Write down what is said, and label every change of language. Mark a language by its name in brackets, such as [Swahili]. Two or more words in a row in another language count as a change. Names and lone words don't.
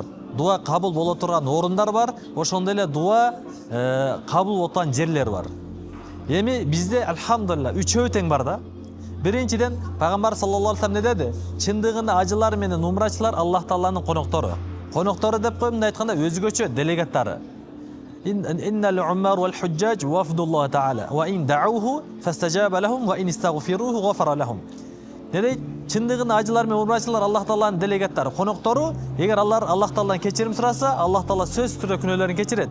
[Kyrgyz] Дуа кабыл боло турган орундар бар. Ошондой эле дуа кабыл боло турган жерлер бар. Эми бизде алхамдулилла үчөө тең бар да. Биринчиден Пайгамбар [Arabic] صلى الله عليه وسلم [Kyrgyz] не деди? Чындыгында ажылар менен умрачылар Аллах Тааланын коноктору. Коноктору деп коюп, мындай айтканда өзгөчө делегаттары. [Arabic] إن العمار والحجاج وفد الله تعالى وإن دعوه فاستجاب لهم وإن استغفروه غفر لهم. [Kyrgyz] Деди, чындыгында ажылар менен умрачылар Аллах Тааланын делегаттары, коноктору. Эгер алар Аллах Тааладан кечирим сураса, Аллах Таала сөзсүз түрдө күнөөлөрүн кечирет.